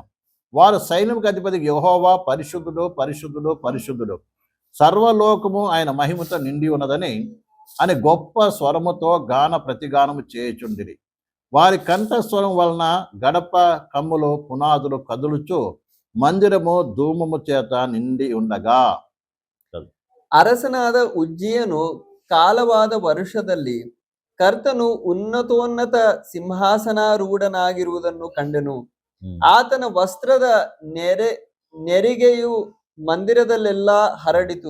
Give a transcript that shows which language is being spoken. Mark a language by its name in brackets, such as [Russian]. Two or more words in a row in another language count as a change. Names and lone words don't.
[Telugu] వారు సైన్యముకు అధిపతి యెహోవా పరిశుద్ధుడు, పరిశుద్ధుడు, పరిశుద్ధుడు, సర్వలోకము ఆయన మహిమతో నిండి ఉన్నదని అని గొప్ప స్వరముతో గాన ప్రతిగానము చేయుచుండిరి. వారి కంఠస్వరం వలన గడప కమ్ములు పునాదులు కదులుచు మందిరము ధూమము చేత నిండి ఉండగా. [Kannada] ಅರಸನಾದ ಉಜ್ಜಿಯನು ಕಾಲವಾದ ವರುಷದಲ್ಲಿ ಕರ್ತನು ಉನ್ನತೋನ್ನತ ಸಿಂಹಾಸನಾರೂಢನಾಗಿರುವುದನ್ನು ಕಂಡೆನು. ಆತನ ವಸ್ತ್ರದ ನೆರಿಗೆಯು ಮಂದಿರದಲ್ಲೆಲ್ಲ ಹರಡಿತು.